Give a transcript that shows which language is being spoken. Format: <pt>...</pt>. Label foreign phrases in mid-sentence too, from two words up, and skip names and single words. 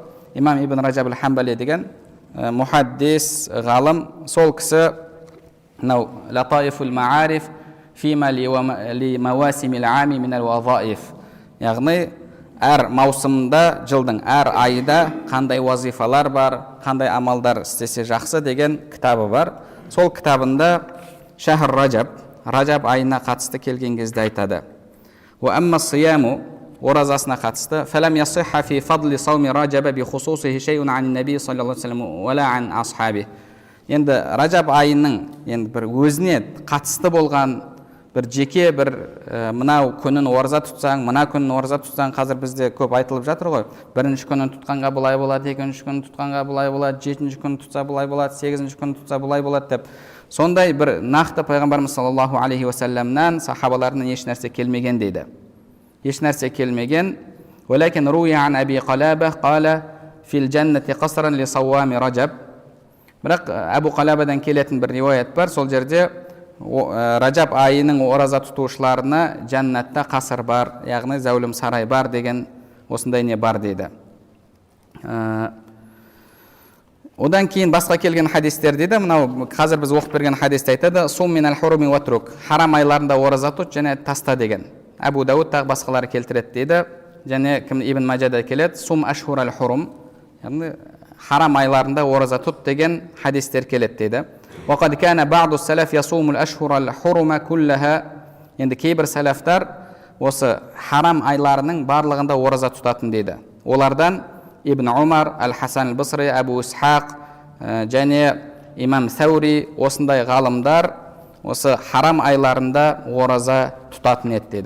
<kk>Имам Ибн Раджаб аль-Хамбали деген мухаддис ғалым, сол кісі мынау латаифул маариф фима ли мауасимил ами минал вазаиф. Яғни әр маусымда, жылдың әр айда қандай вазифалар бар, қандай амалдар істесе жақсы деген кітабы бар. Сол кітабында шахр Раджаб айына қатысты келген кезде айтады.</kk> <ar>وأما صيامه,</ar> <kk>оразасына қатысты,</kk> <ar>فلم يصح في فضل صوم رجب بخصوصه شيء عن النبي صلى الله عليه وسلم ولا عن أصحابه.</ar> <kk>Енді Раджаб айының енді бір өзіне қатысты болған бір жеке бір мынау күнін ораза тұтсаң, мына күнін ораза тұтсаң, қазір бізде көп айтылып жатыр ғой. Бірінші күнін тұтқанға бұлай болады, екінші күнін тұтқанға бұлай болады, жетінші күнін тұтса бұлай болады, сегізінші күнін тұтса бұлай болады деп. Сондай бір нақты пайғамбарымыз</kk> <ar>صلى الله عليه</ar> <kk>ва салламнан сахабаларынан еш нәрсе келмеген дейді. Еш нәрсе келмеген.</kk> <ar>ولكن روي عن أبي قلابة قال في الجنة قصرا لصوام رجب.</ar> <kk>Бірақ Абу Қалабадан келетін бір риуаят бар. Сол жерде Раджаб айының ораза тұтушыларына жәннатта қасыр бар, яғни зәулім сарай бар деген осындай не бар дейді. Одан кейін басқа келген хадистер дейді, мынау қазір біз оқып берген хадисте айтады,</kk> <ar>صم من الحرم واترك,</ar> <kk>харам айларында ораза тұт және таста деген. Абу Дауд тағы басқалары келтіреді дейді, және Ибн Маджада келеді,</kk> <ar>صم أشهر الحرم,</ar> <kk>яғни харам айларында ораза тұт деген хадистер келеді дейді.</kk> <ar>وقد كان بعض السلف يصوم الأشهر الحرم كلها.</ar> <kk>Енді кейбір сәләфтар осы харам айларының барлығында ораза тұтатын дейді. Олардан Ибн Умар, Ал-Хасан Ал-Басри, Абу Исхақ және Имам Саури осындай ғалымдар осы харам айларында ораза тұтатын еді дейді.</kk>